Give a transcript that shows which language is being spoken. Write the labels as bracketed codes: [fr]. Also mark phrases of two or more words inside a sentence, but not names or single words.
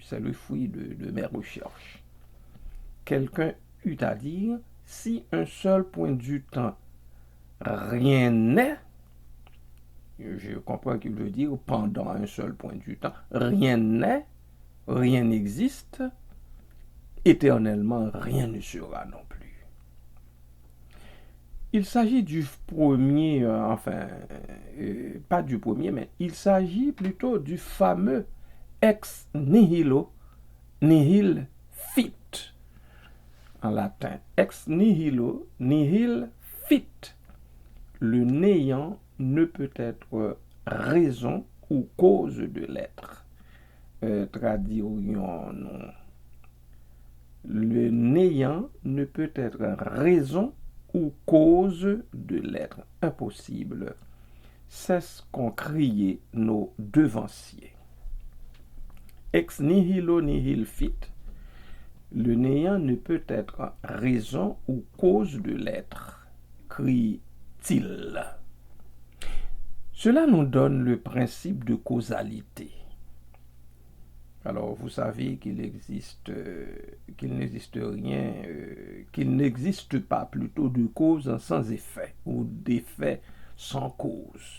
[fr] C'est le fruit de mes recherches. Quelqu'un eut à dire, si un seul point du temps, rien n'est, je comprends qu'il veut dire pendant un seul point du temps, rien n'est, rien n'existe, éternellement rien ne sera non plus. Il s'agit du premier, pas du premier, mais il s'agit plutôt du fameux [la] ex nihilo, nihil fit, [fr] en latin. [la] Ex nihilo, nihil fit. [fr] Le néant ne peut être raison ou cause de l'être. Traduirions-nous. Le néant ne peut être raison ou cause de l'être. Impossible. C'est ce qu'ont crié nos devanciers. [la] Ex nihilo nihil fit. [fr] Le néant ne peut être raison ou cause de l'être, crie-t-il. Cela nous donne le principe de causalité. Alors, vous savez qu'il n'existe pas plutôt de cause sans effet ou d'effet sans cause.